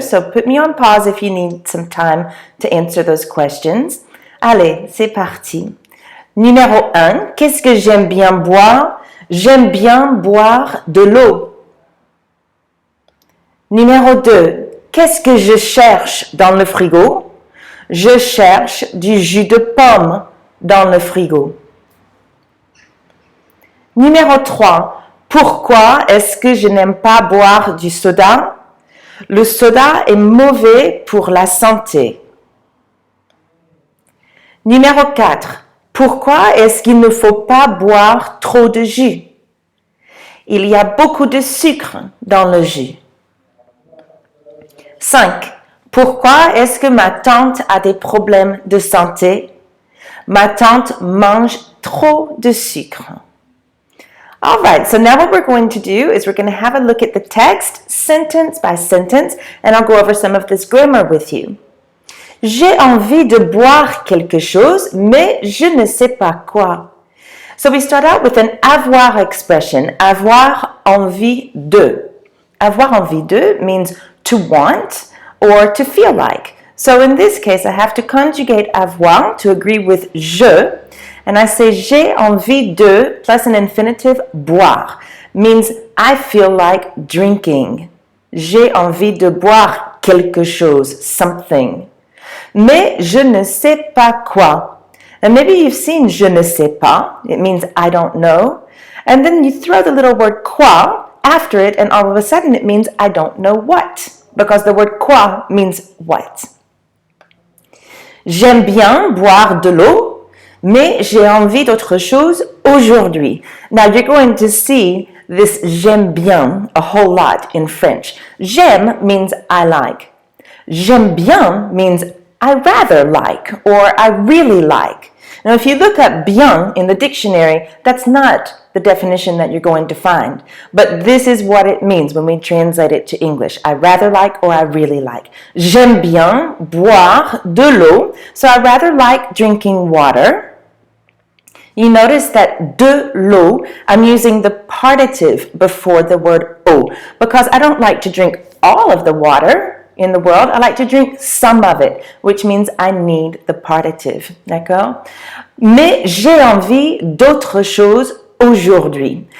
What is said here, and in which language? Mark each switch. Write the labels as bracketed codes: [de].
[en] So put me on pause if you need some time to answer those questions. [fr] Allez, c'est parti. Numéro 1, qu'est-ce que j'aime bien boire? J'aime bien boire de l'eau. Numéro 2, qu'est-ce que je cherche dans le frigo? Je cherche du jus de pomme dans le frigo. Numéro 3, pourquoi est-ce que je n'aime pas boire du soda? Le soda est mauvais pour la santé. Numéro 4, pourquoi est-ce qu'il ne faut pas boire trop de jus? Il y a beaucoup de sucre dans le jus. 5. Pourquoi est-ce que ma tante a des problèmes de santé? Ma tante mange trop de sucre. [en] All right, so now what we're going to do is we're going to have a look at the text, sentence by sentence, and I'll go over some of this grammar with you. [fr] J'ai envie de boire quelque chose, mais je ne sais pas quoi. [en] So we start out with an avoir expression, avoir envie de. Avoir envie de means to want or to feel like. So in this case, I have to conjugate avoir to agree with je, and I say [fr] j'ai envie de [en] plus an infinitive boire, means I feel like drinking. [fr] J'ai envie de boire quelque chose, [en] something. [fr] Mais je ne sais pas quoi. [en] And maybe you've seen [fr] je ne sais pas. [en] It means I don't know. And then you throw the little word quoi after it, and all of a sudden it means I don't know what. Because the word quoi means what. [fr] J'aime bien boire de l'eau, mais j'ai envie d'autre chose aujourd'hui. [en] Now you're going to see this j'aime bien a whole lot in French. J'aime means I like. J'aime bien means I rather like or I really like. Now, if you look up bien in the dictionary, that's not the definition that you're going to find. But this is what it means when we translate it to English. I rather like or I really like. [fr] J'aime bien boire de l'eau. [en] So I rather like drinking water. You notice that de l'eau, I'm using the partitive before the word eau because I don't like to drink all of the water in the world. I like to drink some of it, which means I need the partitive. [fr] D'accord? Mais j'ai envie d'autre chose aujourd'hui.